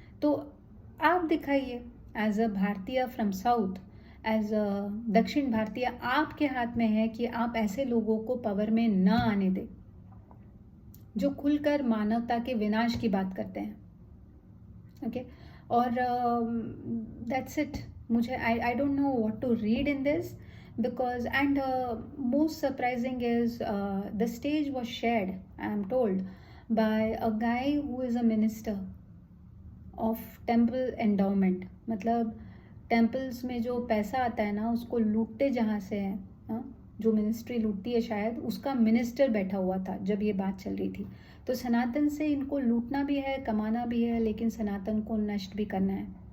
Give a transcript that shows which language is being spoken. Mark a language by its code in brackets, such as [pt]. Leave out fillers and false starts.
[hi] तो आप दिखाइए, एज अ भारतीय [en] from south, [hi] एज अ दक्षिण भारतीय, आपके हाथ में है कि आप ऐसे लोगों को पावर में न आने दें जो खुलकर मानवता के विनाश की बात करते हैं। [en] Okay, और that's it. मुझे I don't know what to read in this, because and most surprising is the stage was shared, I am told, by a guy who is a minister of temple endowment. [hi] मतलब temples में जो पैसा आता है ना, उसको लूटते जहाँ से है, हाँ, जो मिनिस्ट्री लूटती है, शायद उसका मिनिस्टर बैठा हुआ था जब ये बात चल रही थी। तो सनातन से इनको लूटना भी है, कमाना भी है, लेकिन सनातन को नष्ट भी करना है।